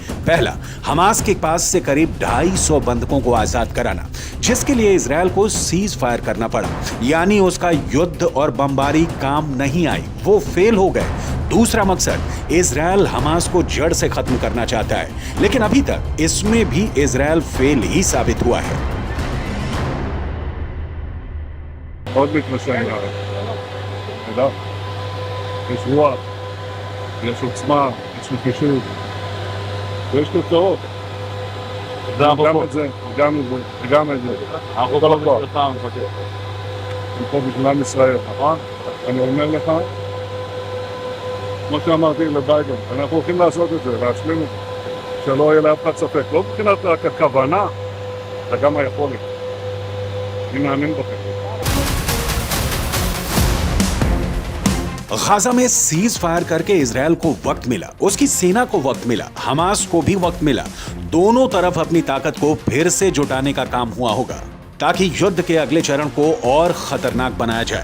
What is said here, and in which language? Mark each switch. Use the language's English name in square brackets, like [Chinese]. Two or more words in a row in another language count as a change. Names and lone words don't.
[Hindi] पहला, हमास के पास से करीब 250 बंधकों को आजाद कराना, जिसके लिए इजरायल को [English] cease fire [Hindi] करना पड़ा, यानी उसका युद्ध और बमबारी काम नहीं आई, वो फेल हो गए। दूसरा मकसद, इजरायल हमास को जड़ से खत्म करना चाहता है, लेकिन अभी तक इसमें भी इजरायल फेल ही साबित हुआ है। [Hebrew] מאוד מתמשך לארץ. תודה. יש רוח, יש עוצמה, יש נחישות, ויש תוצאות. גם את זה, וגם את זה. אנחנו כל הכוח. אני פה בשביל עם ישראל, נכון? אני אומר לך, כמו שאמרתי לביידן, אנחנו הולכים לעשות את זה, להשלים את זה, שלא יהיה לאף אחד ספק. לא מבחינת רק הכוונה, אלא גם היכולת. אני מאמין בכם. [Hindi] गाजा में [English] cease fire [Hindi] करके इजरायल को वक्त मिला, उसकी सेना को वक्त मिला, हमास को भी वक्त मिला। दोनों तरफ अपनी ताकत को फिर से जुटाने का काम हुआ होगा ताकि युद्ध के अगले चरण को और खतरनाक बनाया जाए।